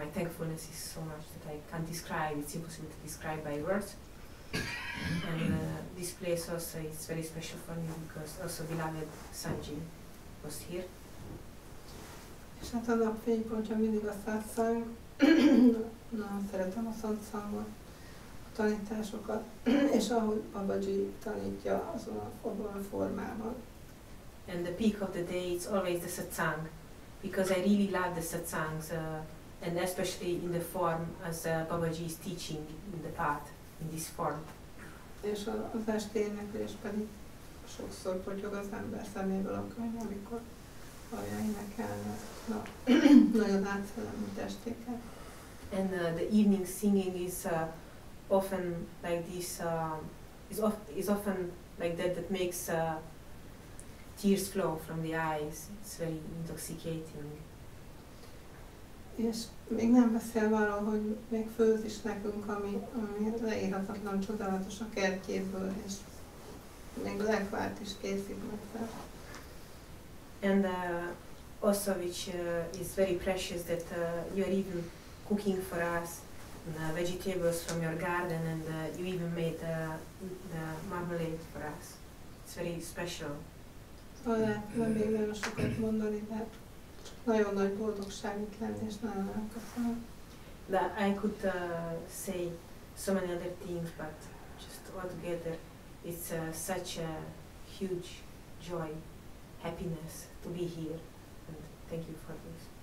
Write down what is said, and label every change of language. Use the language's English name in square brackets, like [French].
[English] My thankfulness is so much that I can't describe. It's impossible to describe by words. And this place also is very special for me because also beloved Sanji was here. [Hungarian] És hát a nap fénypontja mindig a Satsang. Nagyon szeretem a Satsangot, a tanításokat, és ahogy Babaji tanítja abban a formában. [English] And the peak of the day is always the Satsang, because I really love the Satsangs, and especially in the form as Babaji is teaching in the path, in this form. [Hungarian] És az esti éneklés pedig sokszor potyog az ember szeméből a könyv, amikor hallja énekelni a nagyon átszellemi testéket. [English] And the evening singing is often like this, is often like that makes tears flow from the eyes. It's very intoxicating. [Hungarian] És még nem beszélve arról, hogy még főz is nekünk, ami leírhatatlan csodálatos a kertjéből, és még lekvárt is készít meg. [English] And also which is very precious that you are even cooking for us vegetables from your garden, and you even made the marmalade for us. It's very special. [Hungarian] Lehet még nagyon sokat mondani, de nagyon nagy boldogság itt lenni, és nagyon köszönöm. [English] I could say so many other things, but just altogether, it's such a huge joy, happiness to be here, and thank you for this.